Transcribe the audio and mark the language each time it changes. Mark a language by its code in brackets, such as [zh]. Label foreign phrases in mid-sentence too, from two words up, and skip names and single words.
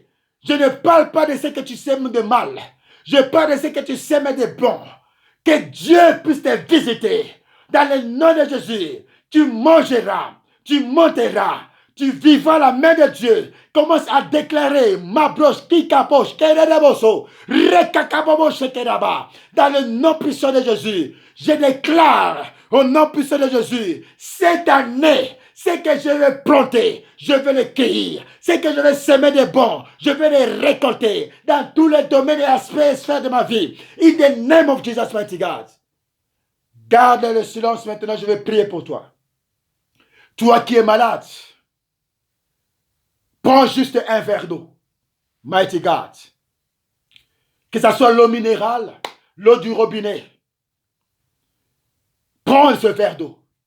[fr] Je ne parle pas de ce que tu sèmes de mal. Je parle de ce que tu sèmes de bon. Que Dieu puisse te visiter. Dans le nom de Jésus, tu mangeras, tu monteras, tu vivras la main de Dieu. Commence à déclarer, ma broche, kikapoche, kereboso, rekakaboboche keraba. Dans le nom puissant de Jésus, je déclare au nom puissant de Jésus, cette année, ce que je vais planter, je vais le cueillir. Ce que je vais semer de bon, je vais les récolter dans tous les domaines et aspects et sphères de ma vie. [en] In the name of Jesus, mighty God. [fr] Garde le silence maintenant, je vais prier pour toi. Toi qui es malade, Prends juste un verre d'eau. [en] Mighty God. [fr] Que ce soit l'eau minérale, l'eau du robinet. Prends ce verre d'eau.